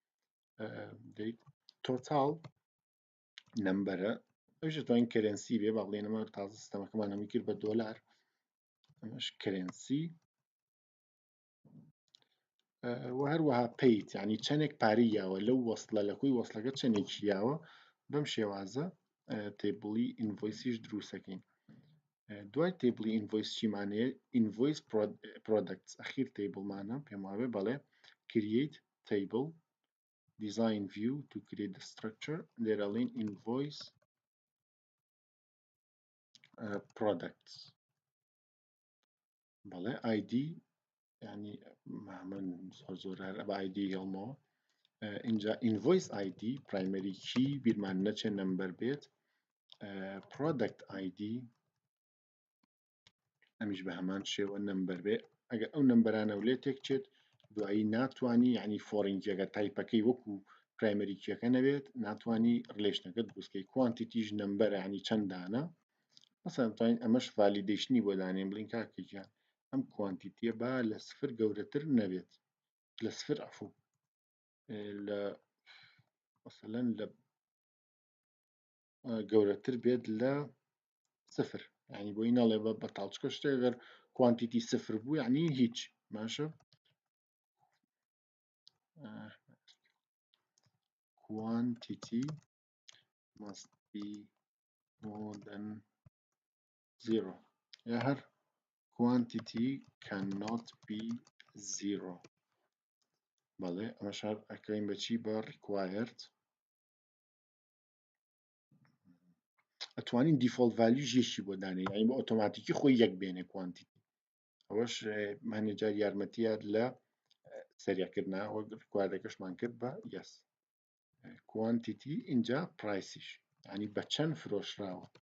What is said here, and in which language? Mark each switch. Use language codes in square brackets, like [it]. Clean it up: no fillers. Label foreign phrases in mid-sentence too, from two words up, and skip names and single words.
[ckb] تۆتاڵ نمبەرە ئەوش دەتوانین کەرەنسی بێ با بڵێن ئەمە تازە سیستەمەکەمان هەمووی کرد بە دۆلار ئەمەش کەرەنسی و هەروەها پیت یعنی چەندێک پارەی یاوە لەو وەسڵە لە کوی وەسڵەکە چەندێکی یاوە بەم شێوازە تێبڵی ئینڤۆیسیش دروستەکەین. دوای تێبڵی ئینڤۆیس چیمانەیە [en] invoice products [ckb] ئەخیر تێبڵمانە پێم وابێ بەڵێ [en] create table design view to create the structure [ckb] لێرەڵین invoice products بەڵێ ID يعني من زۆر هەر بە ID هێڵمەوە اینجا [en] invoice ID primary key [ckb] بیرمان نەچێ نمبەر بێت [en] product ID [ckb] ئەمیش بە هەمان شێوە نمبەر بێ ئەگەر ئەو نمبەرانە و لێ تێکچێت دوایی ناتوانانی یعنی فۆڕینگیەکە تایپەکەی وەکو پرایمەری کیەکە نەبێت ناتوانانی ڕلیشنەکە دروستکەی کوانتیتیش نمبەر ینی چەنددانە مەسەڵەن توانین ئەمەش ڤالیدیشنی بۆ دانێن بڵین کاکەگیان ئەم کوانتیتیە با لە سفر گەورەتر نەبێت لە سفر ئەفو لە مەسەڵەن لە گەورەتر بێت لە سفر ینی بۆی نەڵێ بە بەتاڵچکە شتێک ئەگەر کوانتیتی سفر بوو یعنی هیچ باشە [en] quantity must be more than 0 [ckb] یا هەر [en] quantity cannot be 0 [ckb] بەڵێ ئەمە شار ئەکەین بەچی بە [en] required [ckb] ئەتوانین [en] default value [ckb] ژێشی بۆ دانێ یعنی بە ئۆتۆماتیکی خۆی یەک بێنێ کوانتیتی ئەوەش مانێجار یارمەتیات لە سەریعکردنا وەک ڕکواردەکەشمان کرد بە یەس کوانتیتی اینجا پرایسیش ینی بە چەند فرۆشراوە